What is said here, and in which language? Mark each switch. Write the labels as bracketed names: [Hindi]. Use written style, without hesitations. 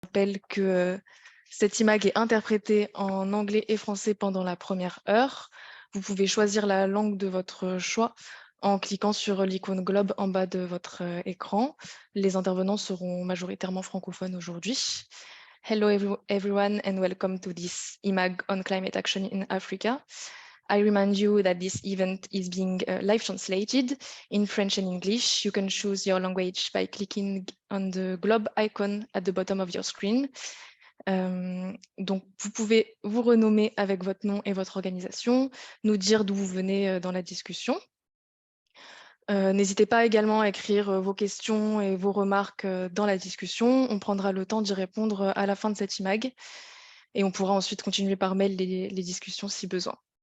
[French] rappelle que cette IMAG est interprétée en anglais et français pendant la première heure. Vous pouvez choisir la langue de votre choix en cliquant sur l'icône globe en bas de votre écran. Les intervenants seront majoritairement francophones aujourd'hui. [English] Hello everyone and welcome to this IMAG on climate action in Africa. I remind you that this event is being live translated in French and English. You can choose your language by clicking on the globe icon at the bottom of your screen. [French] Donc, vous pouvez vous renommer avec votre nom et votre organisation, nous dire d'où vous venez dans la discussion. N'hésitez pas également à écrire vos questions et vos remarques dans la discussion. On prendra le temps d'y répondre à la fin de cette IMAG et on pourra ensuite continuer par mail les discussions si besoin.